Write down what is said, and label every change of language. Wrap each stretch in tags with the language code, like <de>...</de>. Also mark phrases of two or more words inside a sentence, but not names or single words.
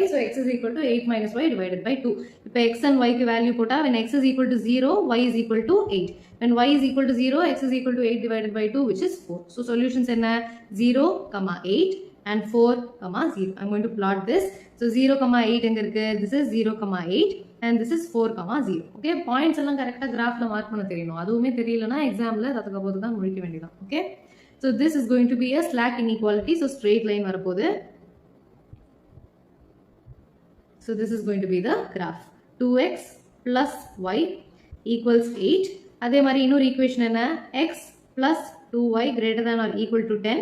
<en>So x is equal to 8 minus y divided by 2. If x and y value put when x is equal to 0, y is equal to 8. When y is equal to 0, x is equal to 8 divided by 2, which is 4. So solutions in 0, 8 and 4, 0. I'm going to plot this. So 0, 8 this is 0, 8 and this is 4, 0.</en> <ta>Okay,</ta> <en>points along correct graph</en> <ta>ல mark பண்ண தெரியணுமோ. அதுவுமே தெரியலைனா exam ல அதுக்கு போது தான் முடிக்க வேண்டிதா.</ta> <en>Okay, so this is going to be a slack inequality. So straight line varapodhu. So this is going to be the graph. 2x plus y equals 8.</en> <ta>அதே மாதிரி இன்னொரு</ta> <en>equation enna? X plus 2y greater than or equal to 10.</en>